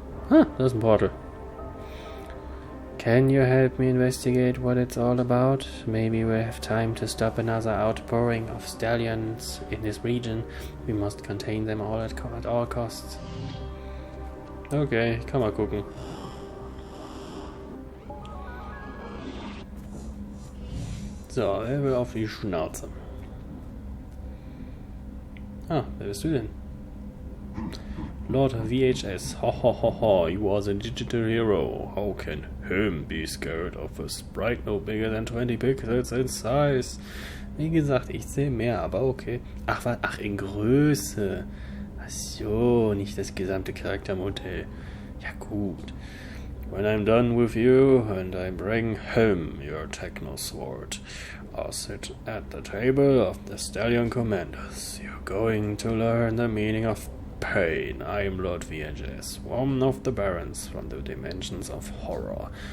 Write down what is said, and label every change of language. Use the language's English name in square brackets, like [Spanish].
[English] Huh, there's a portal. Can you help me investigate what it's all about? Maybe we'll have time to stop another outpouring of stallions in this region. We must contain them all at all costs. [German] Okay, ich kann mal gucken. So, er will auf die Schnauze. Ah, wer bist du denn? Lord VHS, ho ho ho ho, [English] you are the digital hero. How can him be scared of a sprite no bigger than 20 pixels in size? [German] Wie gesagt, ich sehe mehr, aber okay. Ach, in Größe. Ach so, nicht das gesamte Charaktermodell. Ja gut. [English] When I'm done with you and I bring him your techno sword, or sit at the table of the Stallion Commanders. You're going to learn the meaning of pain. I'm Lord VHS, one of the barons from the dimensions of horror.